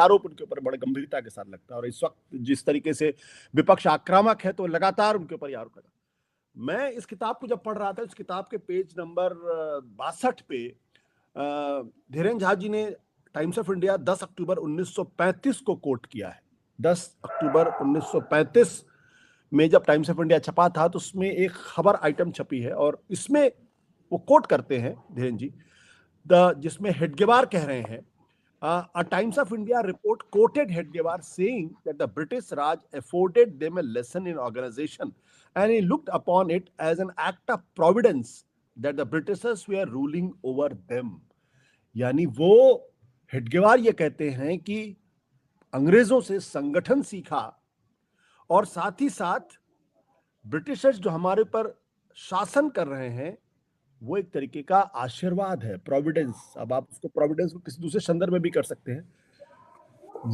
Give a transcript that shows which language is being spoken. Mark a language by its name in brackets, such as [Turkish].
[Hindi] ये आरोप उनके ऊपर बड़े गंभीरता के साथ लगता है, और इस वक्त जिस तरीके से विपक्ष आक्रामक है, तो लगातार उनके ऊपर आरोप लगा। मैं इस किताब को जब पढ़ रहा था, इस किताब के पेज नंबर 62 पे धीरेन झा जी ने टाइम्स ऑफ इंडिया 10 अक्टूबर 1935 को कोट किया है। 10 अक्टूबर 1935 में जब टाइम्स ऑफ इंडिया छपा था, तो उसमें एक खबर आइटम छपी है, और इसमें वो कोट करते हैं धीरेन जी, जिसमें हेडगेवार कह रहे हैं, [English] a Times of India report quoted Hedgewar saying that the British Raj afforded them a lesson in organization, and he looked upon it as an act of providence that the Britishers were ruling over them. [Hindi] यानी वो हेडगेवार ये कहते हैं कि अंग्रेजों से संगठन सीखा, और साथ ही साथ ब्रिटिशर्स जो हमारे पर शासन कर रहे हैं, वो एक तरीके का आशीर्वाद है, प्रोविडेंस। अब आप उसको प्रोविडेंस को किसी दूसरे संदर्भ में भी कर सकते हैं।